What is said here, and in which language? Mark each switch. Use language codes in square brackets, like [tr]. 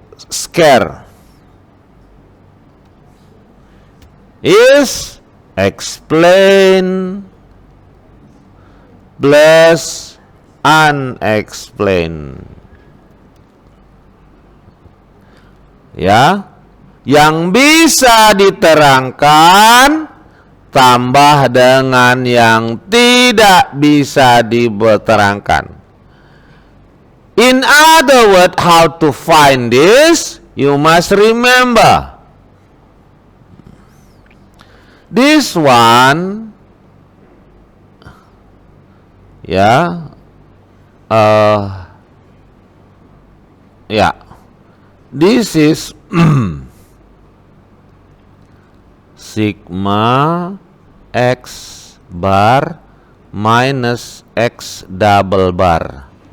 [en] Square is explain plus unexplained. [id] Ya, yang bisa diterangkan tambah dengan yang tidak bisa diterangkan. [en] In other words, how to find this? You must remember this one, ya, ya, this is sigma x bar minus x double bar.